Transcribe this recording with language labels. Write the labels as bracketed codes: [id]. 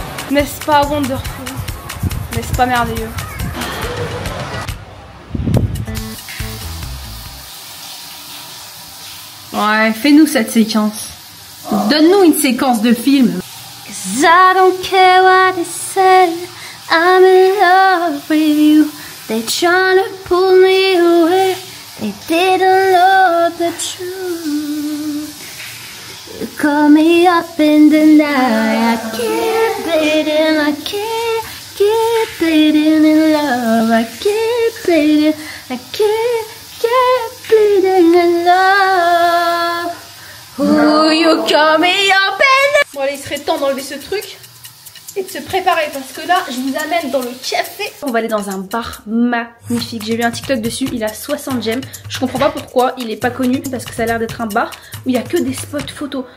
[fr] N'est-ce pas wonderful? N'est-ce pas merveilleux? Ouais, fais-nous cette séquence. Donne-nous une séquence de film. [en] 'Cause I don't care what they say, I'm in love with you. They tryna pull me away, they didn't know the truth. You call me up in the night, I keep bleeding, I keep bleeding in love, I keep bleeding, I keep bleeding in love. Ooh, you call me up in the... [fr] Bon allez, il serait temps d'enlever ce truc et de se préparer parce que là, je vous amène dans le café. On va aller dans un bar magnifique. J'ai vu un TikTok dessus, il a 60 j'aime. Je comprends pas pourquoi il est pas connu parce que ça a l'air d'être un bar où il y a que des spots photos.